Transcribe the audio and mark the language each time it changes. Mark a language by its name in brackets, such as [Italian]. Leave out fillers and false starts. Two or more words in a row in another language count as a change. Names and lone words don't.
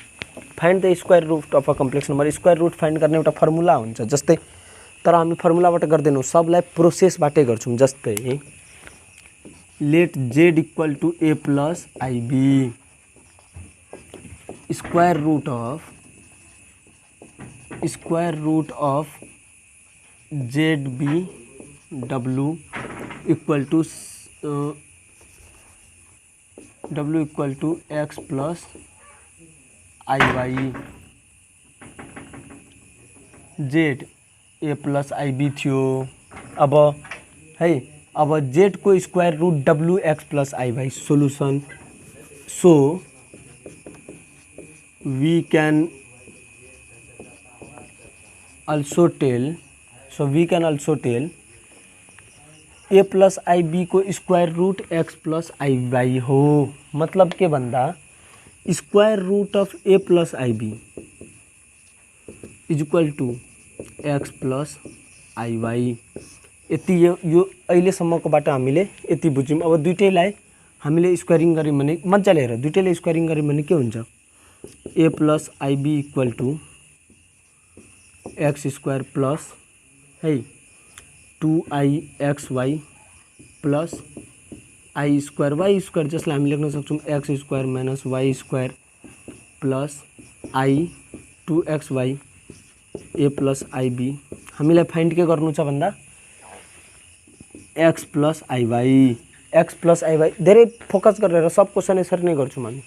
[Nepali] हेर [English] find the square root of a complex number. square root find [Nepali] गर्ने एउटा फर्मुला हुन्छ जस्तै, तर हामी फर्मुलाबाट गर्दैनौँ, सबलाई प्रोसेसबाटै गर्छौँ। [English] जस्तै let z equal to a plus ib, square root of z be w equal to x plus i y। z a plus ib थियो। [Nepali] अब है, अब [English] z को square root w x plus i y solution। so we can also tell a plus i b को square root x plus i y हो। [Nepali] मतलब के भन्दा [English] square root of a plus i b is equal to x plus i y. [Nepali] यति यो अहिलेसम्मकोबाट हामीले यति बुझ्यौँ। अब दुइटैलाई हामीले स्क्वायरिङ गऱ्यौँ भने मजाले हेर, दुइटैले स्क्वायरिङ गऱ्यौँ भने के हुन्छ, [English] a plus i b equal to x square plus है 2ixy plus i square y square, [Nepali] जसलाई हामी लेख्न सक्छौँ [English] x square minus y square plus i 2xy a plus ib. [Nepali] हामीलाई फाइन्ड के गर्नु छ भन्दा [English] x plus i y. x plus i y [Nepali] धेरै फोकस गरेर सब क्वेसन यसरी नै गर्छौँ हामी।